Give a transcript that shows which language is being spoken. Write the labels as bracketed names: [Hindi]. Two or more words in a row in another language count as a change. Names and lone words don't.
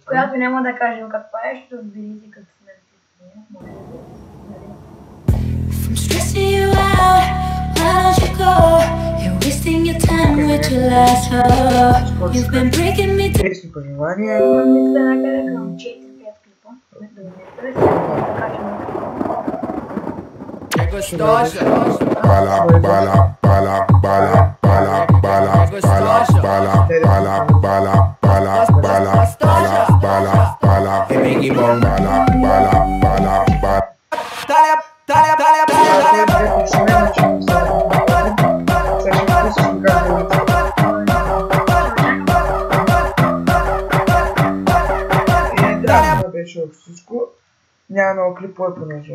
[Bulgarian] която няма да кажем какво е, ще разберете как сме Интересни пожелания. Мисля някъде към 4-5 клипа. Bala, bala, bala, bala, bala, bala, bala, bala, bala, bala, bala, bala, bala, bala, bala, Biggie Bong, bala, bala, bala, bala. Беше всичко. Няма много клипове, понеже